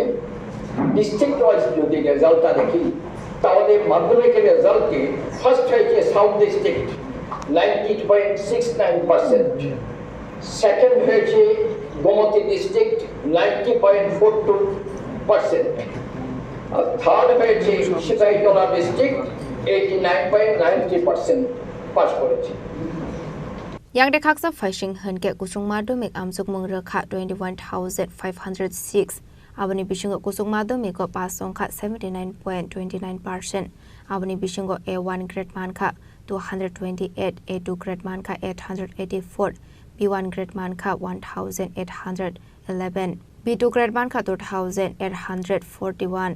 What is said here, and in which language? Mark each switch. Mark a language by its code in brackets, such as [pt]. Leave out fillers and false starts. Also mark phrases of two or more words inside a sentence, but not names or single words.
[en] district wise [bn] যদি রেজাল্টটা দেখি তাহলে মাধ্যমিকের রেজাল্টে ফার্স্ট হয়েছে সাউথ ডিস্ট্রিক্ট 90.69%, সেকেন্ড হয়েছে গোমতী ডিস্ট্রিক্ট 90.42%, আর থার্ড হয়েছে সিপাহীজলা ডিস্ট্রিক্ট 89.90% পাস করেছে। [trp] yang de khaksa phashing hanke kusung madhomik amsuk mungrekha 21,506, abani bishingo kusung madhomik ko pass songkha 79.29%, abani bishingo A1 grade mankha 228, A2 grade mankha 884, B1 grade mankha 1,811, B2 grade mankha 2,841.